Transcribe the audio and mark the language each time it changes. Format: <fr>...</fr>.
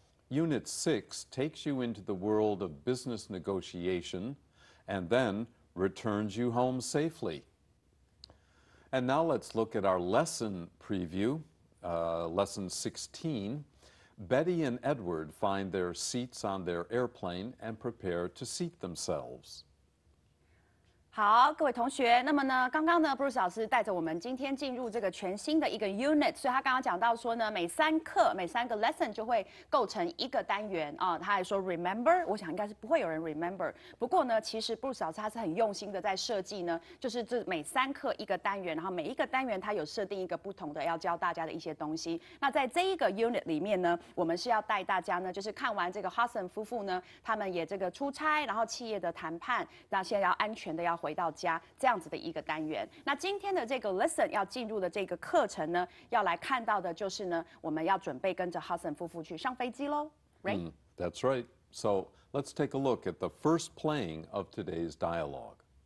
<en>Unit 6 takes you into the world of business negotiation and then returns you home safely. And now let's look at our lesson preview, lesson 16. Betty and Edward find their seats on their airplane and prepare to seat themselves.</en> <zh>好，各位同学，那么呢，刚刚呢，Bruce 老师带着我们今天进入这个全新的一个 unit， 所以他刚刚讲到说呢，每3个 lesson 就会构成一个单元啊。他还说 remember， 我想应该是不会有人 remember。不过呢，其实 Bruce 老师他是很用心的在设计呢，就是这每3课一个单元，然后每一个单元他有设定一个不同的要教大家的一些东西。那在这一个 unit 里面呢，我们是要带大家呢，就是看完这个 Hudson 夫妇呢，他们也这个出差，然后企业的谈判，那现在要安全的要回到家这样子的一个单元。那今天的这个 lesson 要进入的这个课程呢，要来看到的就是呢，我们要准备跟着 Hudson 夫妇去上飞机喽 ，right?</zh> <en>That's right. So let's take a look at the first playing of today's dialogue.</en>